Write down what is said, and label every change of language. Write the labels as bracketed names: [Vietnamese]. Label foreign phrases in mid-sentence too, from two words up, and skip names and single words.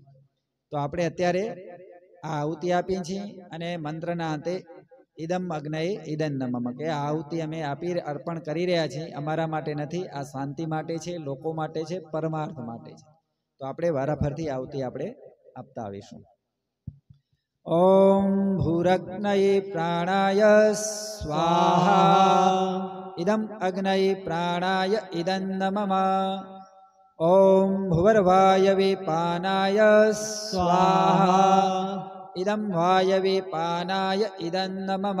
[Gujarati] તો આપણે અત્યારે આ આહુતિ આપીએ છીએ અને મંત્રના અંતે [Sanskrit] इदम अग्नये इदं नमः [Gujarati] કે આ આહુતિ અમે અર્પણ કરી રહ્યા છીએ, અમારા માટે નથી, આ શાંતિ માટે છે, લોકો માટે છે, પરમાર્થ માટે છે। તો આપણે વારાફરતી આહુતિ આપણે આપતા આવીશું। [Sanskrit] ओम भूरग्नये प्राणाय स्वाहा इदम अग्नये प्राणाय इदं नमः। ओम भुवर्वायवे पानाय स्वाहा इदं वायवे पानाय इदं नमः।